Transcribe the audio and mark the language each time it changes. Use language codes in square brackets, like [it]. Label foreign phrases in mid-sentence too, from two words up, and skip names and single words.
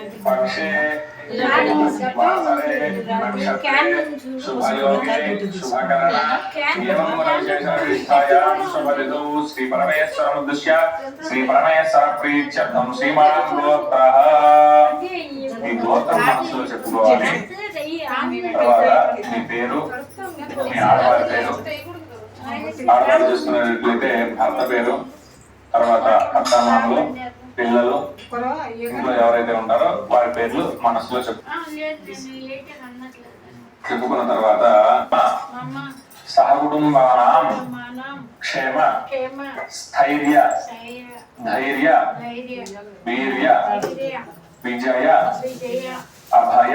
[sa] पक्षे वासरे नक्षत्रे शुभयोगे शुभकरण एवं विशेषाधिष्ठायां शुभऋतौ श्री परमेश्वरमुद्दिश्य श्री परमेश्वर प्रीत्यर्थं श्रीमान् गोत्रः [te] ఈ గోత్రం మనసులో చెప్పుకోవాలి. తర్వాత మీ పేరు, మీ ఆడవారి పేరు, ఆడవారు చూసుకున్నట్లయితే భర్త పేరు, తర్వాత అత్తమామలు, పిల్లలు, ఇంట్లో ఎవరైతే ఉంటారో వారి పేర్లు మనసులో చెప్పుకున్న తర్వాత [sa] సహకుటుంబానాం క్షేమ స్థైర్య ధైర్య వీర్య విజయ అభయ